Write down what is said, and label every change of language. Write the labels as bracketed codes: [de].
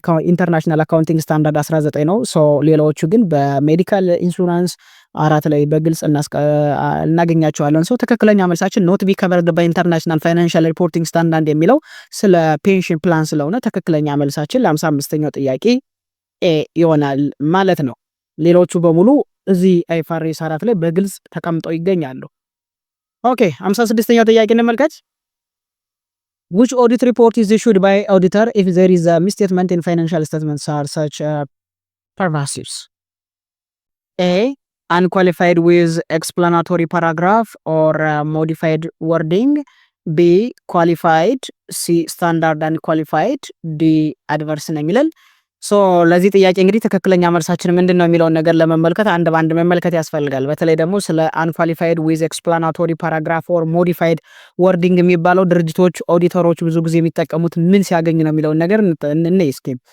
[am] ኢንተርናሽናል አካውንቲንግ ስታንዳርድ 19 ነው። ሶ ሌላዎቹ ግን በሜዲካል ኢንሹራንስ 4 ላይ በግልጽ እናገኛቸዋለን። ሶ ትክክለኛ መልሳችን [en] ኖት ቢ ከቨርድ ባይ ኢንተርናሽናል ፋይናንሻል ሪፖርቲንግ ስታንዳርድ [am] የሚለው ስለ ፔንሽን ፕላን ስለሆነ ትክክለኛ መልሳችን ለ55ኛው ጥያቄ ኤ ይሆናል ማለት ነው። ሌሎቹ በሙሉ እዚህ አይፋሬስ 4 ላይ በግልጽ ተቀምጠው ይገኛሉ። ኦኬ 56ኛው ጥያቄ እንመልከት። [en] which audit report is issued by auditor if there is a misstatement in financial statements are such pervasives? A unqualified with explanatory paragraph or modified wording, B qualified, C standard unqualified, D adverse [am] ነው የሚለን። ሶ ለዚህ ጥያቄ እንግዲህ ትክክለኛ መልሳችን ምንድነው የሚለውን ነገር ለመመልከት አንድ ባንድ መመልከት ያስፈልጋል። በተለይ ደግሞ ስለ [en] unqualified with explanatory paragraph or modified wording [am] የሚባለው ድርጅቶች ኦዲተሮች ብዙ ጊዜ የሚጠቀሙት ምን ሲያገኝ ነው የሚለውን ነገር እንይ እስኪ።